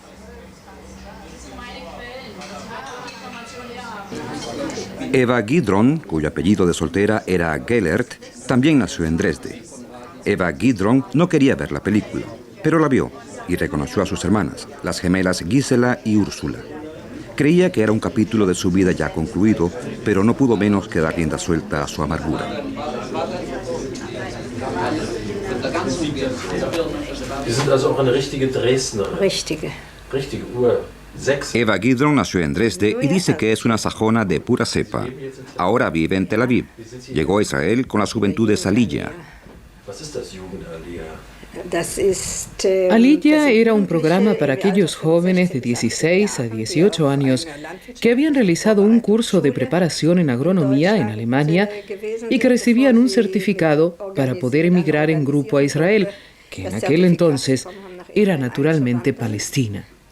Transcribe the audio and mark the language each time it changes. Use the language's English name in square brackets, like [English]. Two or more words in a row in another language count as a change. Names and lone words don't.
[Spanish] Eva Gidron, cuyo apellido de soltera era Gellert, también nació en Dresde. Eva Gidron no quería ver la película, pero la vio y reconoció a sus hermanas, las gemelas Gisela y Úrsula. Creía que era un capítulo de su vida ya concluido, pero no pudo menos que dar rienda suelta a su amargura. [German] Sie sind also auch eine richtige Dresdnerin. Richtige. Richtige Ur-Sechs. [Spanish] Eva Gidron nació en Dresde y dice que es una sajona de pura cepa. Ahora vive en Tel Aviv. Llegó a Israel con las juventudes Aliyah. [German] Was ist das Jugendaliyah? [Spanish] Aliyah era un programa para aquellos jóvenes de 16 a 18 años que habían realizado un curso de preparación en agronomía en Alemania y que recibían un certificado para poder emigrar en grupo a Israel, que en aquel entonces era naturalmente Palestina.